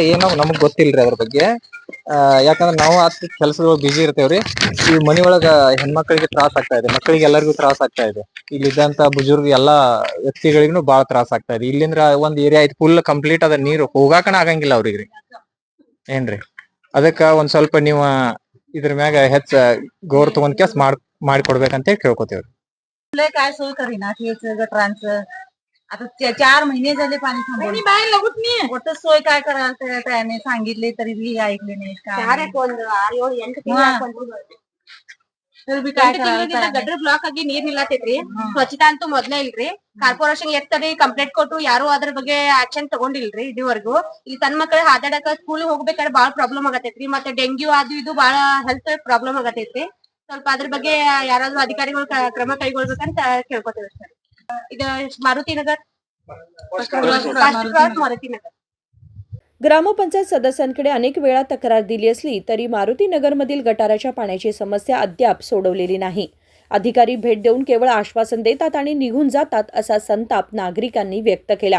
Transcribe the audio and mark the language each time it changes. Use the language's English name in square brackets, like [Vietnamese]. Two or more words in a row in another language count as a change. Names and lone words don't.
[Kannada] ಏನೋ ನಮಗ್ ಗೊತ್ತಿಲ್ರಿ ಅದ್ರ ಬಗ್ಗೆ ಯಾಕಂದ್ರೆ ನಾವು ಕೆಲಸದೊಳಗೆ ಬಿಜಿ ಇರ್ತೇವ್ರಿ ಈ ಮನಿ ಒಳಗ ಹೆಣ್ಮಕ್ಳಿಗೆ ತ್ರಾಸ ಆಗ್ತಾ ಇದೆ ಮಕ್ಕಳಿಗೆ ಎಲ್ಲರಿಗೂ ತ್ರಾಸ ಆಗ್ತಾ ಇದೆ ಇಲ್ಲಿದ್ದಂತ ಬುಜುರ್ಗ ಎಲ್ಲಾ ವ್ಯಕ್ತಿಗಳಿಗೂ ಬಹಳ ತ್ರಾಸ ಆಗ್ತಾ ಇದೆ ಇಲ್ಲಿಂದ್ರ ಒಂದ್ ಏರಿಯಾ ಐತಿ [English] full complete [Kannada] ಅದ ನೀರು ಹೋಗಾಕನ ಆಗಂಗಿಲ್ಲ ಅವ್ರಿಗೆ ಏನ್ರಿ ಅದಕ್ಕ ಒಂದ್ ಸ್ವಲ್ಪ ನೀವು ಇದ್ರ ಮ್ಯಾಗ ಹೆಚ್ಚ ಗೌರ್ ತಗೊಂಡ್ ಕೆಸ್ ಮಾಡಿಕೊಡ್ಬೇಕಂತ ಹೇಳಿ ಕೇಳ್ಕೊತೇವ್ರಿ [Marathi] काय सोय करीना गटरांचं आता 4 महिने झाले पाणी थांबवलं बाहेर लागत नाही कुठं सोय काय करायला त्याने सांगितले तरी बी ऐकले नाही [Kannada] ಗಟರ್ ಬ್ಲಾಕ್ ಆಗಿ ನೀರ್ ನಿಲ್ಲತೈತ್ರಿ ಸ್ವಚ್ಛತಾ ಅಂತೂ ಮೊದ್ಲೇ ಇಲ್ರಿ ಕಾರ್ಪೊರೇಷನ್ ಎತ್ತರಿ ಕಂಪ್ಲೇಂಟ್ ಕೊಟ್ಟು ಯಾರು ಅದ್ರ ಬಗ್ಗೆ ಆಕ್ಷನ್ ತಗೊಂಡಿಲ್ರಿ ಇದುವರೆಗೂ ಇಲ್ಲಿ ತನ್ನ ಮಕ್ಕಳು ಹಾದಾಡಕ ಸ್ಕೂಲ್ ಹೋಗ್ಬೇಕಾದ್ರೆ ಬಾಳ ಪ್ರಾಬ್ಲಮ್ ಆಗತೈತ್ರಿ ಮತ್ತೆ ಡೆಂಗ್ಯೂ ಅದು ಇದು ಬಾಳ [English] health problem [Kannada] ಆಗತೈತ್ರಿ ಸ್ವಲ್ಪ ಅದ್ರ ಬಗ್ಗೆ ಯಾರಾದ್ರೂ ಅಧಿಕಾರಿಗಳು ಕ್ರಮ ಕೈಗೊಳ್ಬೇಕಂತ ಕೇಳ್ಕೊತೇವೆ ಸರ್ ಇದು ಮಾರುतीनगर मारुतीनगर [Marathi] ग्रामपंचायत सदस्यांकडे अनेक वेळा तक्रार दिली असली तरी मारुतीनगरमधील गटाराच्या पाण्याची समस्या अद्याप सोडवलेली नाही। अधिकारी भेट देऊन केवळ आश्वासन देतात आणि निघून जातात असा संताप नागरिकांनी व्यक्त केला।